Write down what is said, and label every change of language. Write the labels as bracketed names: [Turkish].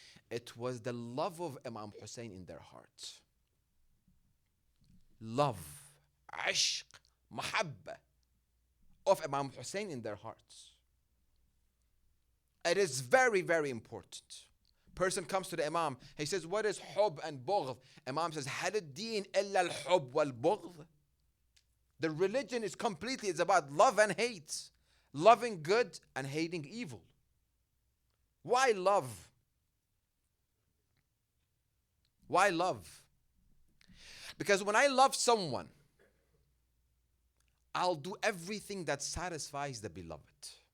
[English] It was the love of Imam Hussein in their hearts. Love, ashq, mahabba of Imam Hussein in their hearts. It is very, very important. Person comes to the Imam, he says, what is hub and bughd? Imam says, [Arabic] هل الدين إلا الحب والبغض? [English] The religion is completely, it's about love and hate. Loving good and hating evil. Why love? Why love? Because when I love someone, I'll do everything that satisfies the beloved.